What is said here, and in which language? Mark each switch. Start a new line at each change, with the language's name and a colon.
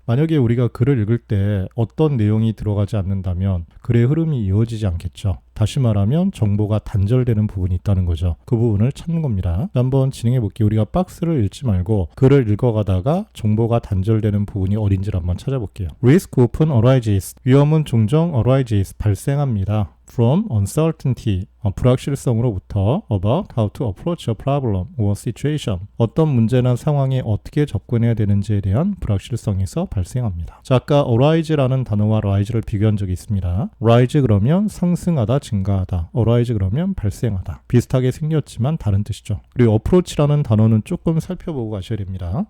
Korean: 만약에 우리가 글을 읽을 때 어떤 내용이 들어가지 않는다면 글의 흐름이 이어지지 않겠죠. 다시 말하면 정보가 단절되는 부분이 있다는 거죠. 그 부분을 찾는 겁니다. 한번 진행해 볼게요. 우리가 박스를 읽지 말고 글을 읽어가다가 정보가 단절되는 부분이 어딘지를 한번 찾아볼게요.
English: Risk often arises.
Korean: 위험은 종종
English: arises.
Korean: 발생합니다.
English: From uncertainty.
Korean: 불확실성으로부터
English: about how to approach a problem or situation.
Korean: 어떤 문제나 상황에 어떻게 접근해야 되는지에 대한 불확실성에서 발생합니다. 자, 아까 arise라는 단어와 rise를 비교한 적이 있습니다. rise 그러면 상승하다, 증가하다. arise 그러면 발생하다. 비슷하게 생겼지만 다른 뜻이죠. 그리고 approach라는 단어는 조금 살펴보고 가셔야 됩니다.